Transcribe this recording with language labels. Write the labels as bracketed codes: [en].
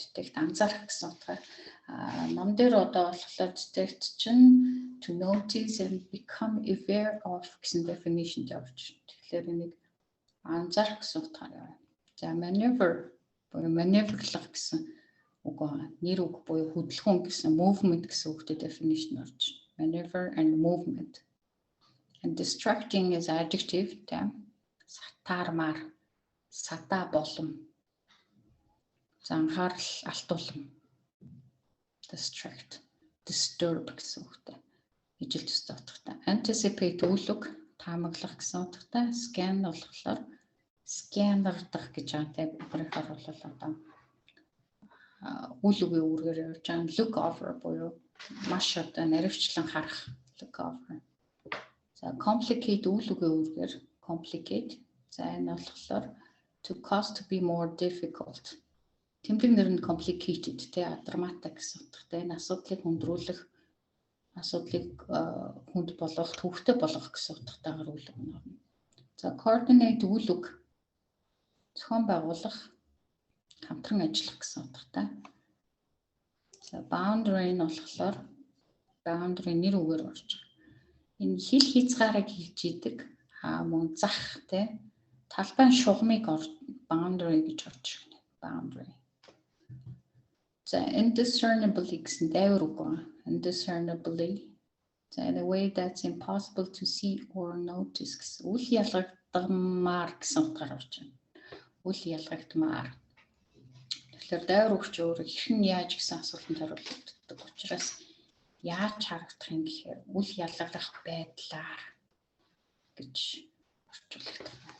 [mn] Detect анзаарах гэсэн утгаар. Ном дээр одоо болохоор detect чинь [en] to notice and become aware of [mn] гэсэн definition явж байна. Тэгэхээр энийг анзаарах гэсэн утгаар явна. За maneuver буюу маневрлах гэсэн үг байна. Нэр үг буюу хөдөлгөөн гэсэн movement гэсэн үгтэй definition орж байна. [en] Maneuver and movement. And distracting is adjective, тийм. [mn] Сатаармаар, сатаа болон. За анхаарал алтуулан. Distract, disturb гэсэн үгтэй. Ижил төстэй утгатай. Anticipate үйл үг, таамаглах гэсэн утгатай. Scan болохоор сканердах гэж байгаа. Бүгдээр бол одоо үйл үгийн үүргээр явж байгаа. Look over буюу маш одоо наривчлан харах. Look over. За complicate үйл үгийн үүргээр complicate. За энэ болохоор [en] to cause to be more difficult. [mn] Тэмдэг нэр нь complicated тэ драматик гэсэн утгатай. Энэ асуудлыг хүндрүүлэх, асуудлыг хүнд болгох, төвөгтэй болгох гэсэн утгатайгаар үйл үг нь орно. За coordinate үйл үг зохион байгуулах, хамтран ажиллах гэсэн утгатай. За boundary нь болохоор boundary нэр үгээр орж байгаа. Энэ хил хязгаарыг хэлж идэг мөн зах те талбайн шугамыг boundary гэж орж байна. [en] Boundary. [mn] За indiscernibly гэсэн дайвар үг байна. [en] Indiscernibly. [mn] За [en] in a way that's impossible to see or notice гэсэн. [mn] Үл ялгагдмаар гэсэн утгаар орж байна. Үл ялгагдмаар. Тэгэхээр дайвар өгч өөрөө хэрхэн яаж гэсэн асуултанд хариулдаг учраас яаж харагдах юм гэхээр үл ялгарах байдлаар гэж орчуулдаг.